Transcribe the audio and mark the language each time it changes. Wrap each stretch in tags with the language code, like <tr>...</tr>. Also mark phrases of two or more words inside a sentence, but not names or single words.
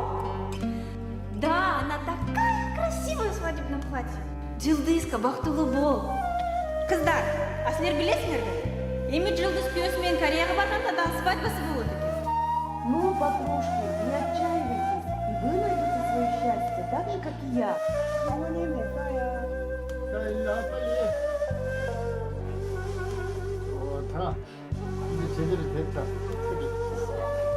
<ru>Да, она такая красивая в свадебном платье.</ru> <ky>Жылдызка, бактылуу бол. Кыздар, а силер билесиңер бе? Эми Жылдыз күйөөсү менен Кореяга барганда да свадьбасы болот экен.</ky> <ru>Ну, подружки, не отчаивайтесь, и вы найдете свое счастье, так же, как и я.</ru> <ko>좋다. 이제 제대로 됐다. 그래.</ko>